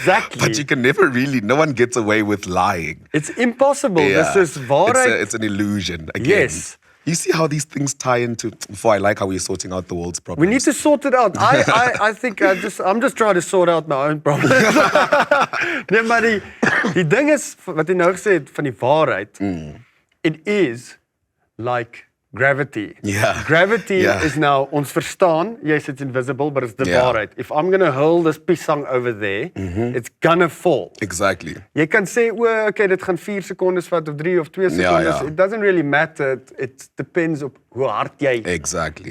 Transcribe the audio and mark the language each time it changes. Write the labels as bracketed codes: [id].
[en] Exactly. But you can never really, no one gets away with lying. It's impossible. Yeah. This is waarheid. It's an illusion again. Yes. You see how these things tie into, I like how we're sorting out the world's problems. We need to sort it out. I think I'm just trying to sort out my own problems. [af] Nee, maar die ding is, wat jy nou gesê het van die waarheid, [en] it is like gravity. Yeah. Gravity Yeah. is now, [af] ons verstaan, [en] yes, it's invisible, but it's the Yeah. [af] waarheid. [en] If I'm going to hurl this pisang over there, it's gonna fall. Exactly. [af] Jy kan sê, okay, dit gaan 4 sekondes vat of 3 of 2 sekondes. [en] It doesn't really matter. It depends [af] op hoe hard jy... [en] Exactly.